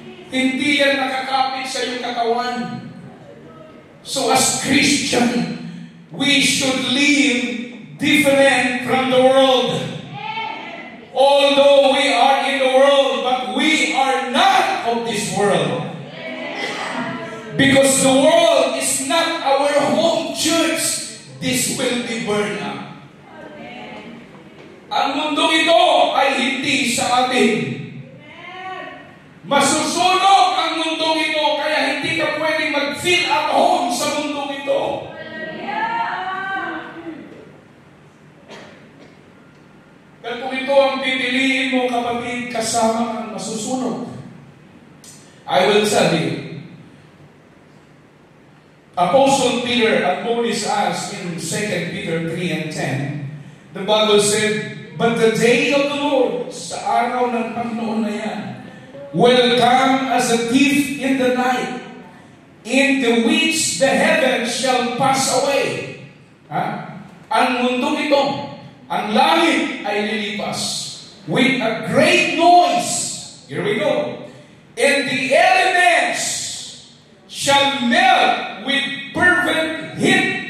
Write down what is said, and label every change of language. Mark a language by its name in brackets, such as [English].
[Filipino] Hindi yan nakakapit sa iyong katawan. [English] So as Christian, we should live different from the world. Although we are in the world, but we are not of this world. Because the world is not our home church. this will be burned up. [Filipino] Ang mundong ito ay hindi sa atin. Masusunog ang mundong ito, kaya hindi ka pwedeng mag-feel at home sa mundong ito. Dahil kung ito ang pipiliin mo, kapatid, kasama ang masusunog. [English] I will tell you, Apostle Peter admonished us in 2 Peter 3 and 10. The Bible said, but the day of the Lord, [Filipino] sa araw ng Panginoon na yan, [English] will come as a thief in the night, in the which the heavens shall pass away. [Filipino] Ang mundong ito, ang langit ay lilipas [English] with a great noise. Here we go. And the elements shall melt with fervent heat.